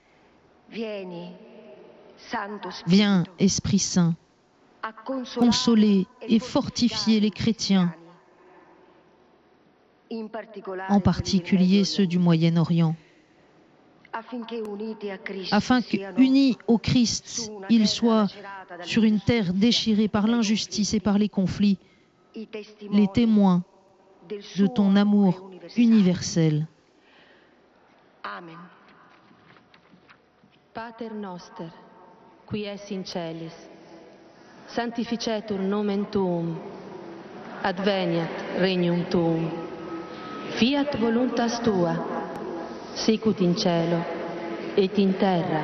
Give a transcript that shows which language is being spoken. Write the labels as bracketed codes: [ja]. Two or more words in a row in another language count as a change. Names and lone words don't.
[fr] Viens, Esprit Saint, consoler et fortifier les chrétiens, en particulier ceux du Moyen-Orient, afin qu'unis au Christ, ils soient, sur une terre déchirée par l'injustice et par les conflits, les témoins de ton amour universel. Amen. [la] Pater noster, qui es in celis, sanctificetur nomen tuum, adveniat regnum tuum, fiat voluntas tua, sicut in cielo et in terra.